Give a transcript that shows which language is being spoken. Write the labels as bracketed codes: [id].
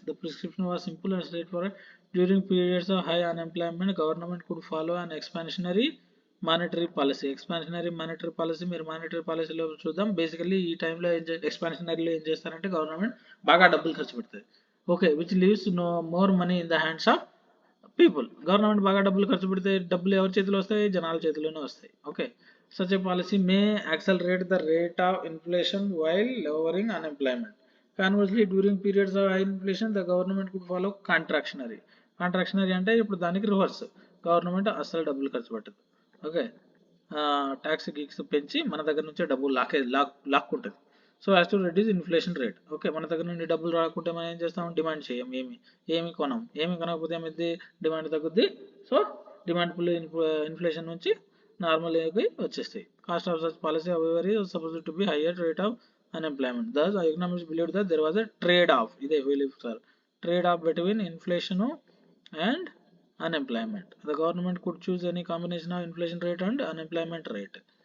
[en] The prescription was simple and straightforward. During periods of high unemployment, government could follow an expansionary monetary policy. [te] Expansionary monetary policy మీరు monetary పాలసీలో చూద్దాం. Basically ఈ టైంలో ఎక్స్పాన్షనరీలో ఏం చేస్తారంటే government బాగా డబ్బులు ఖర్చు పెడుతుంది. [en] Okay, which leaves no more money in the hands of people. [te] Government బాగా డబ్బులు ఖర్చు పెడితే డబ్బులు ఎవరి చేతిలో వస్తాయి, జనాల చేతిలోనే వస్తాయి. [en] Okay, such a policy may accelerate the rate of inflation while lowering unemployment. Conversely, during periods of high inflation, the government could follow contractionary. [te] Contractionary అంటే ఇప్పుడు దానికి రివర్స్, గవర్నమెంట్ అస్సలు డబ్బులు ఖర్చు పెట్టదు. ఓకే, ట్యాక్స్ గీక్స్ పెంచి మన దగ్గర నుంచే డబ్బులు లాక్కుంటుంది. [en] So as to reduce inflation rate. [te] Okay, మన దగ్గర నుండి డబ్బులు రాకుంటే మనం ఏం చేస్తాం, డిమాండ్ చేయం, ఏమి కొనం, ఏమి కొనకపోతే ఏమైంది, డిమాండ్ తగ్గుద్ది. సో డిమాండ్ ఫుల్ ఇన్ఫ్లేషన్ నుంచి నార్మల్ వచ్చేస్తాయి. [en] Cost of such policy however is supposed to be higher rate of unemployment. Thus, economists believed that there was a trade-off. ఇదే Phillips curve. Trade-off between inflation and unemployment. The government could choose any combination of inflation rate and unemployment rate.